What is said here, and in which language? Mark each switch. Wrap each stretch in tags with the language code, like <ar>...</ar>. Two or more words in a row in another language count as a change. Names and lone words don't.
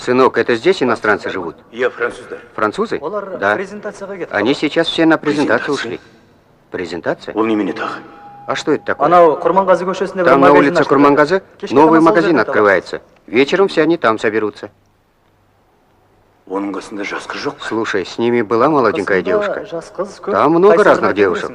<ru>Сынок, это здесь иностранцы живут?</ru> <kk>Иә, француздар.</kk> <ru>Французы? Да. Они сейчас все на презентацию ушли. Презентация?</ru> <kk>Ол немене тағы?</kk> <ru>А что это такое?</ru> <kk>Анау Курмангазы көшесінде</kk> <ru>Там на улице Курмангазы новый магазин открывается. Вечером все они там соберутся.</ru> <kk>Оның қасында жас қыз жоқ па?</kk> <ru>Слушай, с ними была молоденькая девушка. Там много разных девушек.</ru>